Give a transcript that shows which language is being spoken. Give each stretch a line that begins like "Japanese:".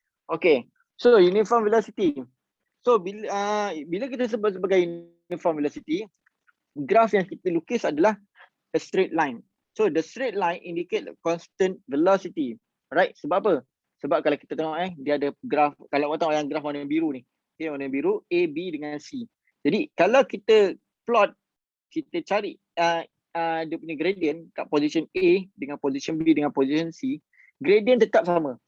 English: Okay, so uniform velocity.
Malay: So bila kita sebut sebagai uniform velocity, graf yang kita lukis adalah
English: a straight line. So the straight line indicate constant velocity, right?
Malay: Sebab apa? Sebab kalau kita tengok dia ada graf, kalau awak tengok yang graf warna biru ni, okay, warna biru A, B dengan C. Jadi kalau kita plot, kita cari dia punya gradient kat position A dengan position B dengan position C, gradient tetap sama.